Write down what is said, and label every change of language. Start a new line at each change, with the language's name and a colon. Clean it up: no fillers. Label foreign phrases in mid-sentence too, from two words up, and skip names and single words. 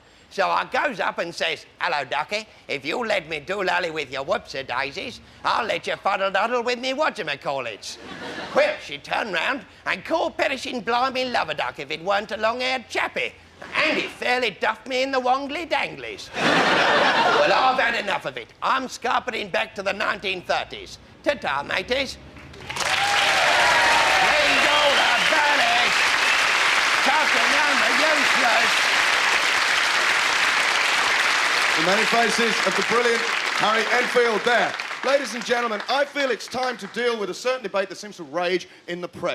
English: So I goes up and says, hello, ducky, if you'll let me doolally with your whoopsie-daisies, I'll let you fuddle-duddle with me whatchamacallits. Well, she turned round and called perishing blimey love-a-duck if it weren't a long-haired chappie. And he fairly duffed me in the wongly-danglies. Well, I've had enough of it. I'm scarpeting back to the 1930s. Ta-ta, mateys. Leave all the bellies. Talking on the useless. The many faces of the brilliant Harry Enfield there. Ladies and gentlemen, I feel it's time to deal with a certain debate that seems to rage in the press.